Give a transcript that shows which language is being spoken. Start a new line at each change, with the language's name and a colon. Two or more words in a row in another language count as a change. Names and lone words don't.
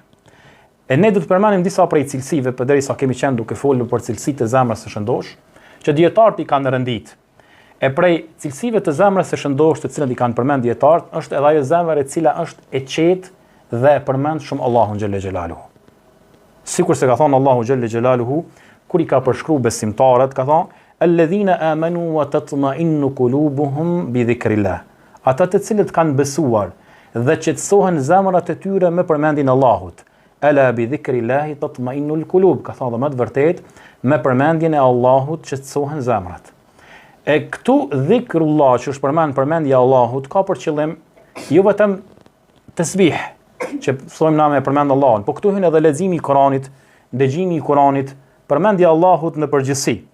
Albanian: E ne do të përmendim disa prej cilësive, përderisa kemi qenë duke folur për cilësitë e zemrës së shëndosh, që dietarët i kanë rëndit. E prej cilësive të zemrës së shëndosh të cilat i kanë përmend dietarët, është edhe ajo zemër e cila është e qetë dhe e përmend shumë Allahun
Arabic: جل جلاله.
Albanian: Sikurse ka thënë Allahu
Arabic: جل جلاله
Albanian: kur i ka përshkruar besimtarët, ka thënë:
Arabic: "الذين آمنوا وتطمئن قلوبهم بذكر الله."
Albanian: Ata të cilët kanë besuar dhe qetësohen zemrat e tyre me përmendjen e Allahut.
Arabic: ألا بذكر الله تطمئن القلوب.
Albanian: Ka thënë më të vërtet, me përmendjen e Allahut qetësohen zemrat. E këtu dhikrullah që është përmendja e Allahut ka për qëllim jo vetëm tasbih, që thojmë na me përmend Allahun, po këtu hyn edhe leximi i Kuranit, dëgjimi i Kuranit, përmendja e Allahut në përgjithësi.